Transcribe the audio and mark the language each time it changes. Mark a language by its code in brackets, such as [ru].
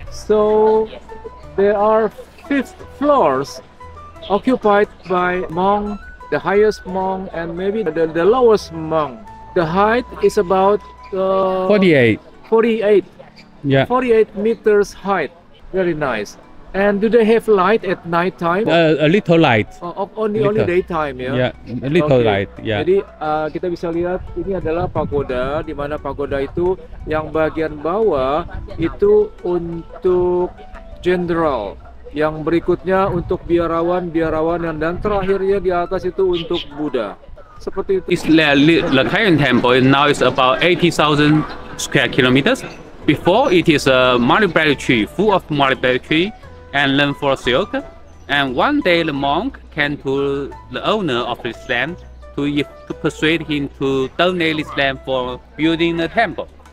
[en] So there are 5 floors occupied by monk, the highest monk, and maybe the lowest monk. The height is about 48. 48. Yeah. 48 meters height. Very nice. And do they have light at night time? A little light. Only daytime ya? Yeah, a little light. Yeah. [id] Jadi kita bisa lihat ini adalah pagoda, di mana pagoda itu yang bagian bawah itu untuk jenderal, yang berikutnya untuk biarawan, dan terakhirnya di atas itu untuk Buddha. Seperti itu. [en] The current temple now is about 80,000 square kilometers. Before it is a mulberry tree, full of mulberry tree, and then for silk. And one day the monk came to the owner of this land to persuade him to donate this land for building a temple.